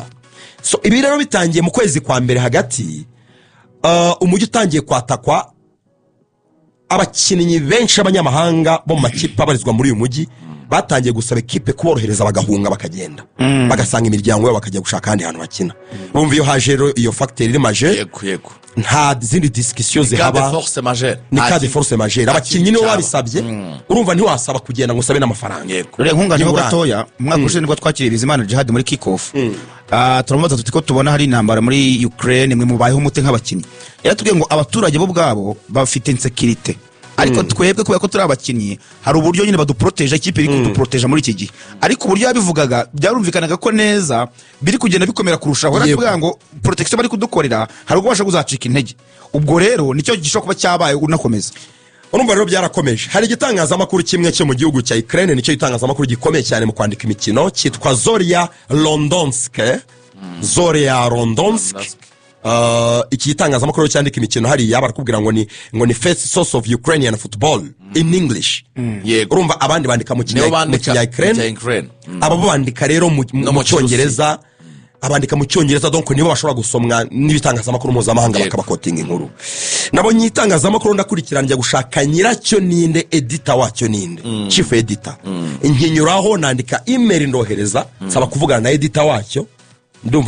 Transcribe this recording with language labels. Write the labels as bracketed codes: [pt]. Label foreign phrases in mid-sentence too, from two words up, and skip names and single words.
[rw] So ibi rero bitangiye mu kwezi kwa mbere hagati, umujyi utangiye kwatakwa, abakinnyi benshi abanyamahanga bo mu makipe abarizwa muri uyu mujyi batangiye gusaba ekipe kuborohereza bagahunga bakagenda, bagasanga imiryango yabo bakajya gushaka ahandi hantu bakina. Bumva iyo haje rero iyo factor iri maje. Yego nta zindi discussion [fr] Cas de [rw] zihaba [fr] force majeure. [rw] ni [fr] cas de force majeure [rw] abakinnyi nibo babisabye urumva ntiwasaba kugenda ngo usabe n'amafaranga Yego. rero nkunganyeho Nibura. gatoya umwaka ushize nibwo twakiriye Bizimana Djihad muri [en] kick off [rw] turamubaza tuti ko tubona hari intambara muri Ukraine mwe mubayeho mute nk'abakinnyi yaratubwiye ngo abaturage bo ubwabo bafite insekirite ariko twebwe kubera ko turi abakinnyi hari uburyo nyine baduproteje ikipe iri kuduproteje muri iki gihe ariko uburyo yabivugaga byarumvikanaga ko neza biri kugenda bikomera kurushaho aratubwira ngo protection bari kudukorera hari ubwo basha kuzacika intege ubwo rero nicyo gishobora kuba cyabaye unakomeza urumva rero byarakomeje hari igitangazamakuru kimwe cyo mu gihugu cya Ukraine nicyo gitangazamakuru gikomeye cyane mu kwandika imikino cyitwa Zoria Londonske iki gitangazamakuru cyandika imikino hariya barakubwira ngo ni [en] first source of Ukrainian football in English [rw] Yego. urumva abandi bandika mu kinya Ukraine abo bandika rero mu mu cyongereza abandika mu cyongereza donc nibo bashobora gusomwa n'ibitangazamakuru mpuzamahanga bakabakotinga inkuru nabonye itangazamakuru ndakurikirana njya gushaka nyiracyo ninde editor wacyo ninde [en] chief editor [rw] inkinyuraho nandika email ndohereza nsaba kuvugana na editor wacyo ndumva